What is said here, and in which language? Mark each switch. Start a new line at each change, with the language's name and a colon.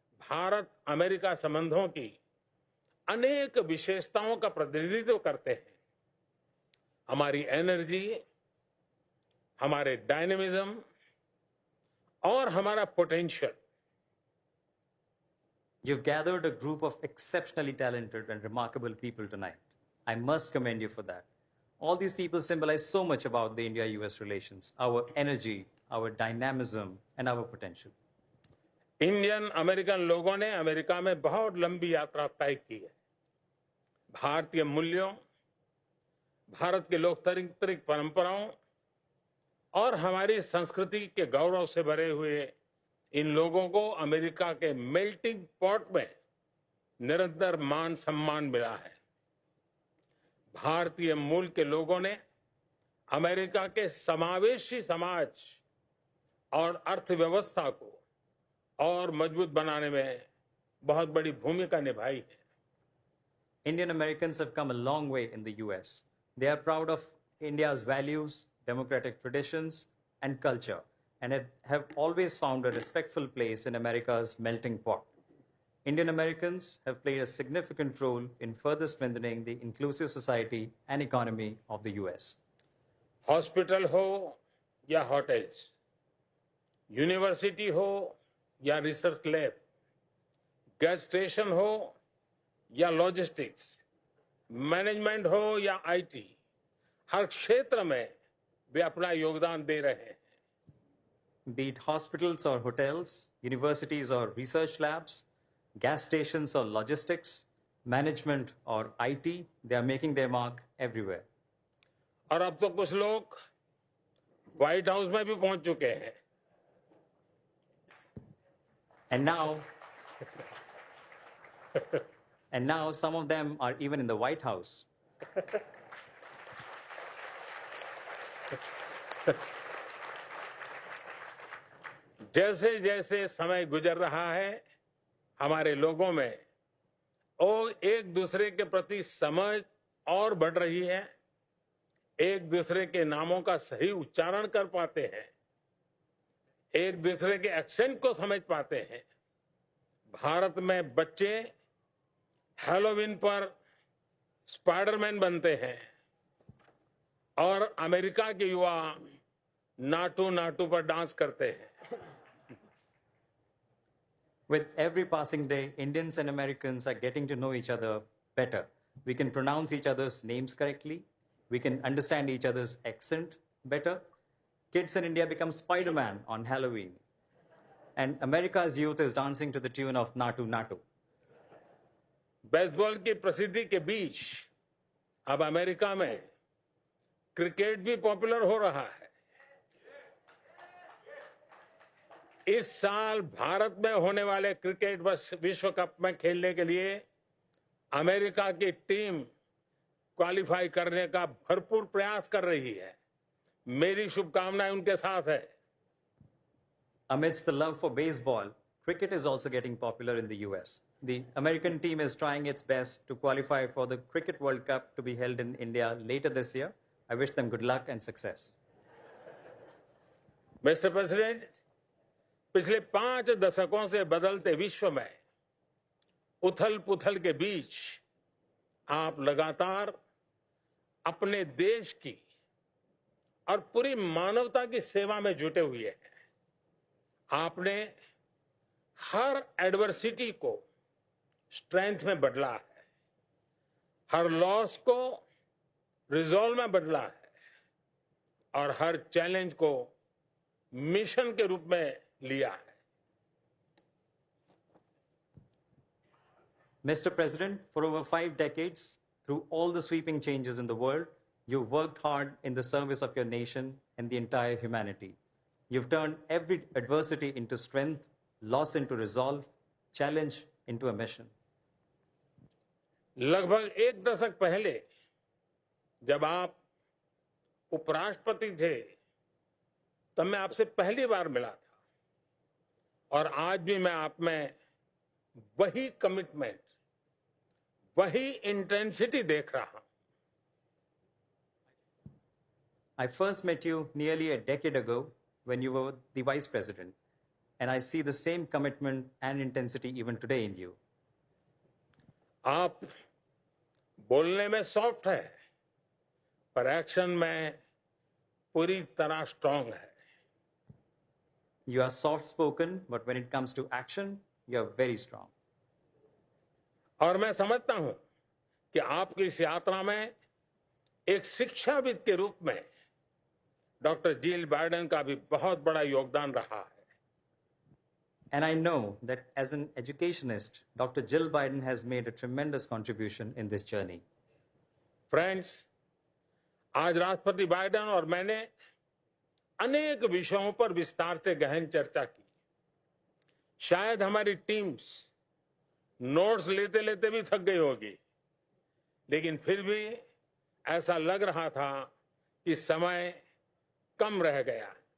Hindi: Bharat America संबंधों की अनेक विशेषताओं का प्रतिनिधित्व करते हैं। हमारी एनर्जी, हमारे डायनेमिज्म और हमारा potential.
English: You've gathered a group of exceptionally talented and remarkable people tonight. I must commend you for that. All these people symbolize so much about the India-US relations, our energy, our dynamism, and our potential.
Hindi: Indian American लोगों ने America में बहुत लंबी यात्रा तय की है। भारतीय मूल्यों, भारत के लोकतांत्रिक परंपराओं और हमारी संस्कृति के गौरव से भरे हुए इन लोगों को अमेरिका के मेल्टिंग पॉट में निरंतर मान सम्मान मिला है। भारतीय मूल के लोगों ने अमेरिका के समावेशी समाज और अर्थव्यवस्था को और मजबूत बनाने में बहुत बड़ी भूमिका निभाई है।
English: Indian Americans have come a long way in the US. They are proud of India's values, democratic traditions, and culture, and have always found a respectful place in America's melting pot. Indian Americans have played a significant role in further strengthening the inclusive society and economy of the US.
Hindi: Hospital हो या hotels, university हो या research lab, gas station हो या logistics, management हो या IT, हर क्षेत्र में वे अपना योगदान दे रहे हैं।
English: Be it hospitals or hotels, universities or research labs, gas stations or logistics, management or IT, they are making their mark everywhere.
Hindi: और अब तो कुछ लोग व्हाइट हाउस में भी पहुंच चुके हैं।
English: And now some of them are even in the White House.
Hindi: जैसे जैसे समय गुजर रहा है, हमारे लोगों में और एक दूसरे के प्रति समझ और बढ़ रही है। एक दूसरे के नामों का सही उच्चारण कर पाते हैं, एक दूसरे के एक्सेंट को समझ पाते हैं। भारत में बच्चे हैलोवीन पर स्पाइडरमैन बनते हैं और अमेरिका के युवा नाटू नाटू पर डांस करते हैं।
English: With every passing day, Indians and Americans are getting to know each other better. We can pronounce each other's names correctly. We can understand each other's accent better. Kids in India become Spider-Man on Halloween. And America's youth is dancing to the tune of Natu Natu.
Hindi: Baseball की प्रसिद्धि के बीच अब America में cricket भी popular हो रहा है। इस साल भारत में होने वाले क्रिकेट विश्व कप में खेलने के लिए अमेरिका की टीम क्वालिफाई करने का भरपूर प्रयास कर रही है। मेरी शुभकामनाएं उनके साथ है।
English: Amidst the love for baseball, cricket is also getting popular in the US. The American team is trying its best to qualify for the Cricket World Cup to be held in India later this year. I wish them good luck and success.
Hindi: Mister president, पिछले 5 दशकों से बदलते विश्व में उथल पुथल के बीच आप लगातार अपने देश की और पूरी मानवता की सेवा में जुटे हुए हैं। आपने हर एडवर्सिटी को स्ट्रेंथ में बदला है, हर लॉस को रिजॉल्व में बदला है और हर चैलेंज को मिशन के रूप में लिया है।
English: Mr. President, for over 5 decades, through all the sweeping changes in the world, you've worked hard in the service of your nation and the entire humanity. You've turned every adversity into strength, loss into resolve, challenge into a mission.
Hindi: लगभग 1 दशक पहले जब आप उपराष्ट्रपति थे, तब मैं आपसे पहली बार मिला था और आज भी मैं आप में वही कमिटमेंट, वही इंटेंसिटी देख रहा हूं।
English: I first met you nearly a decade ago when you were the Vice President. and I see the same commitment and intensity even today in you.
Hindi: आप बोलने में सॉफ्ट है, पर एक्शन में पूरी तरह स्ट्रांग है.
English: You are soft spoken, but when it comes to action, you are very strong.
Hindi: और मैं समझता हूं कि आपकी इस यात्रा में एक शिक्षाविद के रूप में डॉक्टर जिल बाइडेन का भी बहुत बड़ा योगदान रहा है.
English: And I know that as an educationist, Dr. Jill Biden has made a tremendous contribution in this journey.
Hindi: Friends, आज राष्ट्रपति बाइडेन और मैंने अनेक विषयों पर विस्तार से गहन चर्चा की. शायद हमारी टीम्स नोट्स लेते लेते भी थक गई होगी, लेकिन फिर भी ऐसा लग रहा था कि समय कम रह गया.